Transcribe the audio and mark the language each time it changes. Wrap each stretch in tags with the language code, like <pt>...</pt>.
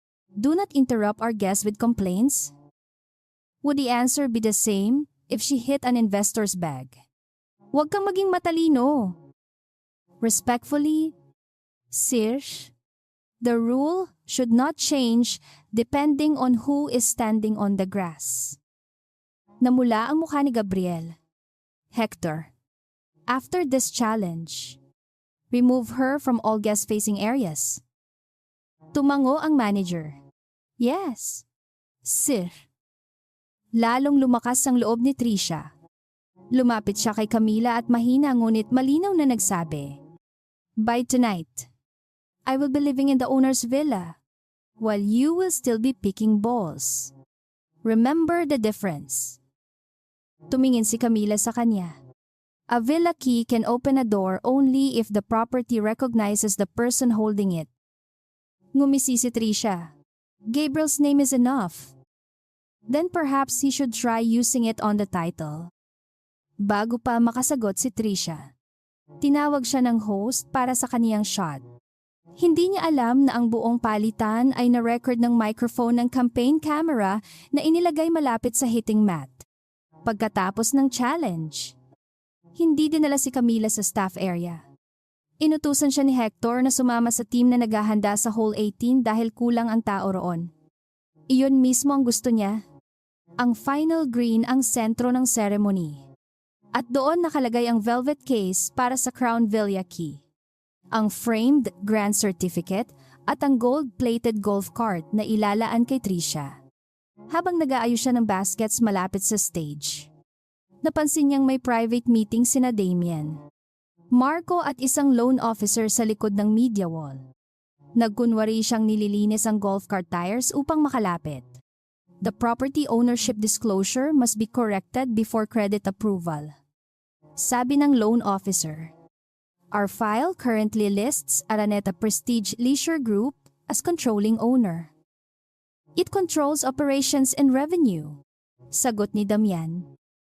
<en>Do not interrupt our guests with complaints." Would the answer be the same if she hit an investor's bag?</en> <tl>"Huwag kang maging matalino."</tl> <en>Respectfully, Sir, the rule should not change depending on who is standing on the grass.</en> <tl>Namula ang mukha ni Gabriel.</tl> <en>"Hector, after this challenge, remove her from all guest-facing areas."</en> <tl>Tumango ang manager.</tl> <en>"Yes, sir."</en> <tl>Lalong lumakas ang loob ni Trisha. Lumapit siya kay Camila at mahina ngunit malinaw na nagsabi,</tl> <en>"By tonight, I will be living in the owner's villa, while you will still be picking balls. Remember the difference."</en> <tl>Tumingin si Camila sa kanya.</tl> <en>A villa key can open a door only if the property recognizes the person holding it.</en> <tl>Ngumisi si Trisha.</tl> <en>Gabriel's name is enough. Then perhaps he should try using it on the title.</en> <tl>Bago pa makasagot si Trisha, tinawag siya ng host para sa kaniyang shot. Hindi niya alam na ang buong palitan ay na-record ng microphone ng campaign camera na inilagay malapit sa hitting mat. Pagkatapos ng challenge, hindi dinala si Camila sa staff area. Inutusan siya ni Hector na sumama sa team na naghahanda sa Hall 18 dahil kulang ang tao roon. Iyon mismo ang gusto niya. Ang final green ang sentro ng ceremony. At doon nakalagay ang velvet case para sa Crown Villa Key, ang framed grand certificate at ang gold-plated golf cart na ilalaan kay Trisha. Habang nag-aayos siya ng baskets malapit sa stage, napansin niyang may private meeting sina Damien, Marco at isang loan officer sa likod ng media wall. Nagkunwari siyang nililinis ang golf cart tires upang makalapit.</tl> <en>The property ownership disclosure must be corrected before credit approval.</en> <tl>Sabi ng loan officer,</tl> <en>our file currently lists Araneta Prestige Leisure Group as controlling owner. It controls operations and revenue.</en> <tl>Sagot ni Damian.</tl>